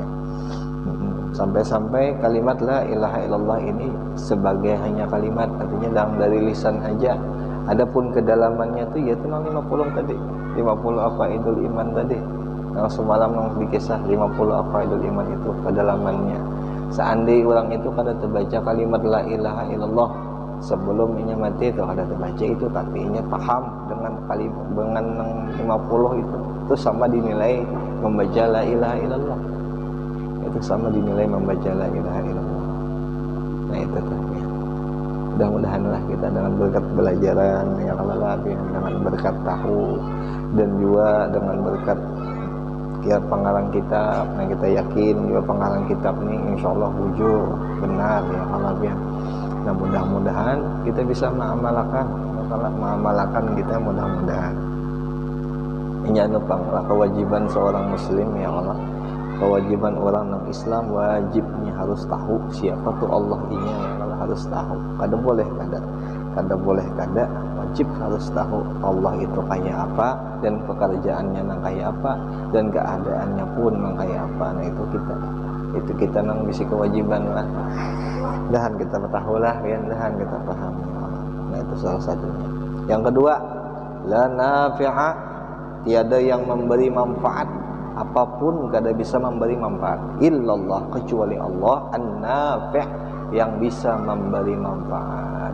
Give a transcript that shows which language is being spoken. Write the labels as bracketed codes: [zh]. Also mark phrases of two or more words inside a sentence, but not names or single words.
[id] Sampai-sampai kalimat [ar] لا إله إلا الله [id] ini sebagai hanya kalimat, artinya dari lisan aja Adapun kedalamannya tuh ya itu 50 tadi, 50 [ar] فوائد الإيمان [id] tadi. Yang semalam yang dikisah 50 [ar] فوائد الإيمان [id] itu kedalamannya. [bjn] Seandainya orang itu kada terbaca kalimat [ar] لا إله إلا الله [bjn] sebelum inya mati itu kada terbaca itu, tapi inya paham dengan kalimat dengan 50 itu sama dinilai membaca [ar] لا إله إلا الله. [id] Itu sama dinilai membaca [ar] لا إله إلا الله. [id] Nah itu tuh ya. Mudah-mudahanlah kita dengan berkat belajaran yang lebih, dengan berkat tahu, dan juga dengan berkat pengarang kitab, nah kita yakin juga pengarang kitab ini [ar] إن شاء الله [id] jujur, benar ya lebih. Nah mudah-mudahan kita bisa mengamalkan kita mudah-mudahan. Ini anu panglah kewajiban seorang muslim [ar] يا الله. [id] Kewajiban orang non Islam wajibnya harus tahu siapa tuh Allah ini [ar] يا الله, [id] harus tahu. [bjn] Kada boleh kada wajib harus tahu Allah itu kayak apa dan pekerjaannya nang kayak apa dan keadaannya pun nang kayak apa. Nah itu kita nang bisi kewajiban lah. Dahan kita tahu lah ya, dahan kita paham [ar] يا الله. [id] Nah itu salah satunya. Yang kedua, [ar] لا نافع, [id] tiada yang memberi manfaat, apapun kada bisa memberi manfaat illallah, kecuali Allah an-nafi' yang bisa memberi manfaat.